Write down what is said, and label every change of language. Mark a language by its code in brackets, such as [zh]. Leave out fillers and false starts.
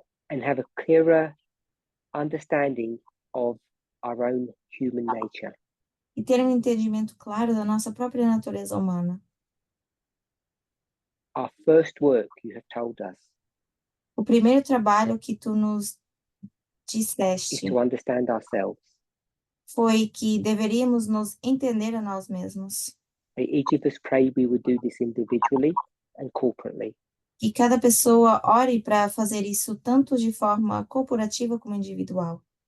[en] and have a clearer understanding of our own human nature. [pt] e ter um entendimento claro da nossa própria natureza humana. [en] Our first work, you have told us, [pt] O primeiro trabalho que tu nos [en] is [pt] disseste [en] to understand ourselves. [pt] foi que deveríamos nos entender a nós mesmos. [en] May each of us pray we would do this individually and corporately. [pt] Que cada pessoa ore para fazer isso tanto de forma corporativa como individual.